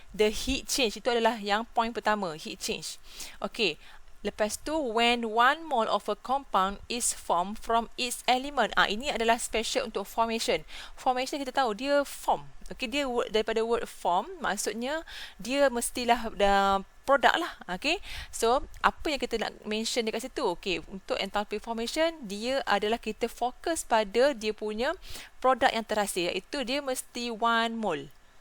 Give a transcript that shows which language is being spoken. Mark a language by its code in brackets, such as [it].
[en] The heat change [ms] itu adalah yang point pertama, heat change. [en] Okay, [ms] lepas tu [en] when 1 mole of a compound is formed from its element. [ms] Ini adalah special untuk formation. Formation kita tahu dia form. Okay, dia daripada word form, maksudnya dia mestilah produk lah. Okay, so apa yang kita nak mention dekat situ? Okay, untuk enthalpy formation, dia adalah kita fokus pada dia punya produk yang terhasil, iaitu dia mesti 1 mole.